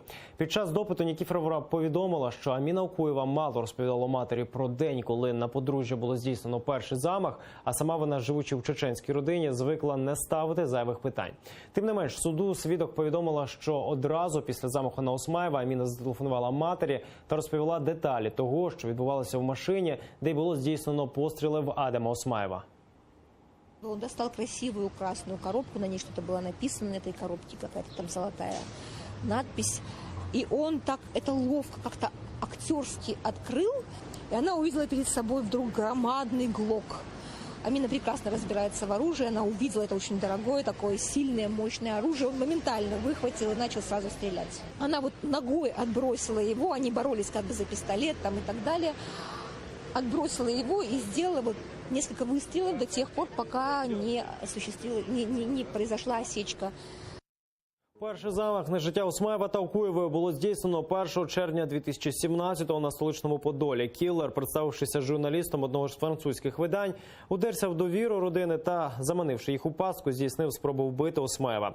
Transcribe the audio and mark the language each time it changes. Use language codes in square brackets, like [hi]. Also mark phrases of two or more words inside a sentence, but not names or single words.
[uk] Під час допиту Нікіфорова повідомила, що Аміна Окуєва мало розповідала матері про день, коли на подружжя було здійснено перший замах, а сама вона, живучи в чеченській родині, звикла не ставити зайвих питань. Тим не менш, суду свідок повідомила, що одразу після замаху на Осмаєва Аміна зателефонувала матері та розповіла деталі того, що відбувалося в машині, де й було здійснено постріли в Адема Осмаєва. [ru] Он достал красивую красную коробку, на ней что-то было написано, на этой коробке какая-то там золотая надпись. И он так это ловко, как-то актерски открыл, и она увидела перед собой вдруг громадный глок. Амина прекрасно разбирается в оружии, она увидела это очень дорогое, такое сильное, мощное оружие. Он моментально выхватил и начал сразу стрелять. Она вот ногой отбросила его, они боролись как бы за пистолет там и так далее. Отбросила его и сделала вот несколько выстрелов до тех пор, пока не произошла осечка. [uk] Перший замах на життя Осмаєва та Окуєвої було здійснено 1 червня 2017-го на столичному Подолі. Кіллер, представившися журналістом одного з французьких видань, удерся в довіру родини та, заманивши їх у пастку, здійснив спробу вбити Осмаєва.